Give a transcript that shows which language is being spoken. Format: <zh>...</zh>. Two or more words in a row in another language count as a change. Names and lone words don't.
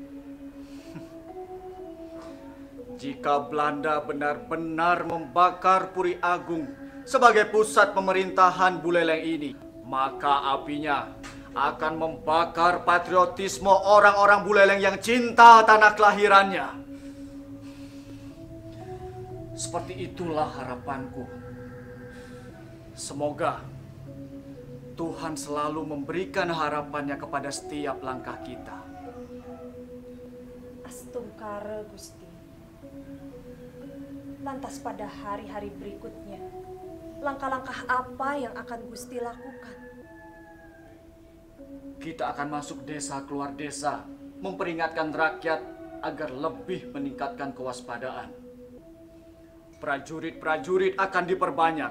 <id>Jika Belanda benar-benar membakar Puri Agung sebagai pusat pemerintahan Buleleng ini, maka apinya akan membakar patriotisme orang-orang Buleleng yang cinta tanah kelahirannya. Seperti itulah harapanku. Semoga Tuhan selalu memberikan harapannya kepada setiap langkah kita. Astungkara, Gusti. Lantas pada hari-hari berikutnya, langkah-langkah apa yang akan Gusti lakukan? Kita akan masuk desa keluar desa, memperingatkan rakyat agar lebih meningkatkan kewaspadaan. Prajurit-prajurit akan diperbanyak.</id>